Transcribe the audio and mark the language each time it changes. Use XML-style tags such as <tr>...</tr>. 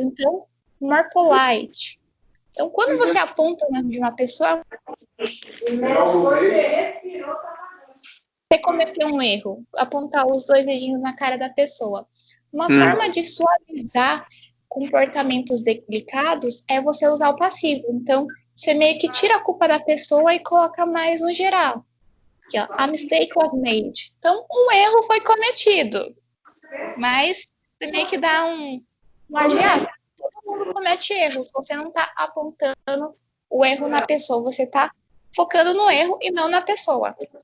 <pt>Então,</pt> <en>more polite.</en> <pt>Então, quando você aponta o nome de uma pessoa, você cometeu um erro, apontar os dois dedinhos na cara da pessoa. Uma forma de suavizar comportamentos delicados é você usar o passivo. Então, você meio que tira a culpa da pessoa e coloca mais no geral. Aqui, ó,</pt> <en>a mistake was made.</en> <pt>Então, um erro foi cometido. Mas você meio que dá um ar de todo mundo comete erros. Você não está apontando o erro na pessoa. Você está focando no erro e não na pessoa.</pt>